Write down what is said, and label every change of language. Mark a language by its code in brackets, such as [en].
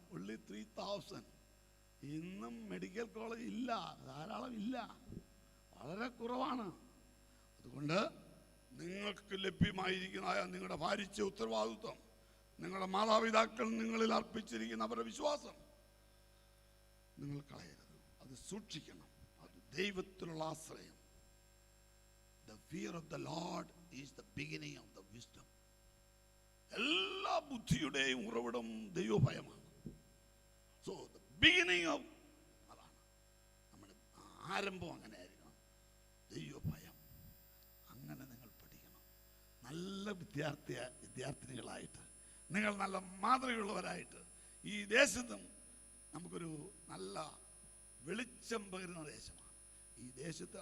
[ml] ഉള്ളി 3000. ഇന്നും medical college ഇല്ല, ധാരാളം ഇല്ല, വളരെ കുറവാണ്. അതുകൊണ്ട് നിങ്ങൾക്ക് ലഭ്യമായിരിക്കുന്ന നിങ്ങളുടെ ഭാരിച്ച ഉത്തരവാദിത്വം, നിങ്ങളുടെ മാതാപിതാക്കൾ നിങ്ങളിൽ അർപ്പിച്ചിരിക്കുന്ന അവരുടെ വിശ്വാസം നിങ്ങൾ കളയരുത്. അത് സൂക്ഷിക്കണം. അത് ദൈവത്തിലുള്ള ആശ്രയം. [en] The fear of the Lord is the beginning of the wisdom. [ml] എല്ലാ ബുദ്ധിയുടെയും ഉറവിടം ദൈവഭയമാണ്. സോ [en] the beginning of, [ml] അതാണ് നമ്മുടെ ആരംഭം. അങ്ങനെ ആയിരിക്കണം ദൈവഭയം. അങ്ങനെ നിങ്ങൾ പഠിക്കണം. നല്ല വിദ്യാർത്ഥിനികളായിട്ട്, നിങ്ങൾ നല്ല മാതൃകയുള്ളവരായിട്ട് ഈ ദേശത്തും നമുക്കൊരു നല്ല വെളിച്ചം പകരുന്ന ദേശമാണ് ഈ ദേശത്ത്.